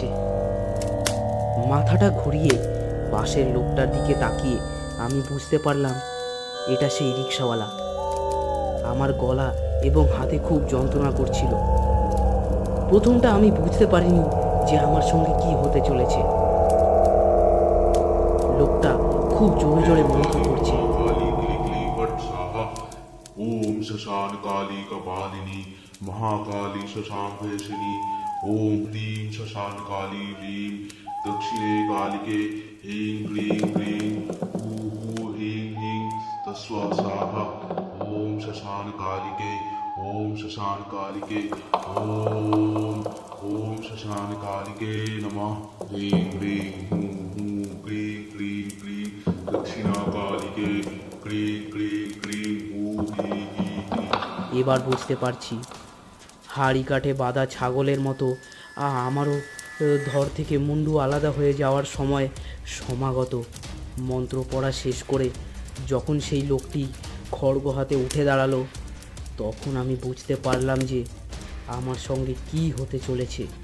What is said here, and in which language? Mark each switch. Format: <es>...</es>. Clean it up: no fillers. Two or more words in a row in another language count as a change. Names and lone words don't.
<bn>মাথাটা ঘুরিয়ে পাশের লোকটার দিকে তাকিয়ে আমি বুঝতে পারলাম এটা সেই রিক্সাওয়ালা। আমার গলা এবং হাতে খুব যন্ত্রণা করছিল। প্রথমটা আমি বুঝতে পারিনি যে আমার সঙ্গে কি হতে চলেছে। লোকটা খুব জোরে জোরে মন্ত্র করছে।</bn> <sa>काली क्ली फट स्वाहा ओम शशान काली कपालिनी महाकाली शशांक वेशिनी ओम ह्रीं शशान काली ह्रीं दक्षिणे कालिके ऐं क्लीं क्लीं हूं ह्रीं ह्रीं तस्वा स्वाहा ओम शशान कालिके ओम शशान कालिके ओम शशान कालिके नमः ह्रीं ह्रीं हूं क्लीं क्लीं क्लीं दक्षिणा कालिके क्लीं क्लीं क्लीं हूं ह्रीं ह्रीं</sa> <bn>এবার বুঝতে পারছি হাড়ি কাঠে বাঁধা ছাগলের মতো আমারও ধর থেকে মুন্ডু আলাদা হয়ে যাওয়ার সময় সমাগত। মন্ত্র পড়া শেষ করে যখন সেই লোকটি খড়গ হাতে উঠে দাঁড়ালো, তখন আমি বুঝতে পারলাম যে আমার সঙ্গে কি হতে চলেছে।</bn>